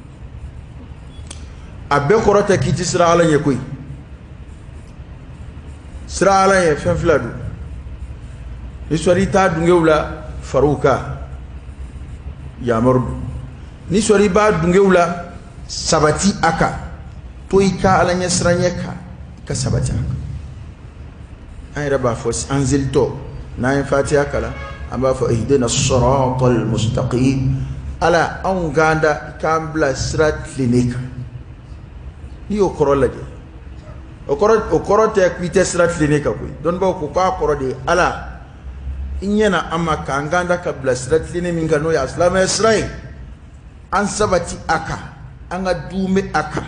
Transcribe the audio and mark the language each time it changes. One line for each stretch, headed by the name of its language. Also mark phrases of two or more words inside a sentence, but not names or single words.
Bambara: a bɛɛ kɔrɔ tɛ k'i ti siran ala ɲɛ koyi siran ala ɲɛ fɛn fila don ni sɔrɔ i t'a dungew la far'u kan yamaru don ni sɔrɔ i b'a dungew la sabati aka to i ka ala ɲɛ siranya ka sabati aka an yɛrɛ b'a fɔ an zelitɔ n'an ye fatiha kalan an b'a fɔ
Arabic: اهدنا الصراط
Bambara: mustaqim ala anw ganda k'an bila sira tilennen kan n'i y'o kɔrɔ lajɛ o kɔrɔ tɛ k'i tɛ sira tilennen kan koyi dɔnnibaw ko k'a kɔrɔ de ye ala i ɲɛna an ma k'an ganda ka bila sira tilennen min kan n'o ye asilamɛya sira ye an sabati aka an ka dume aka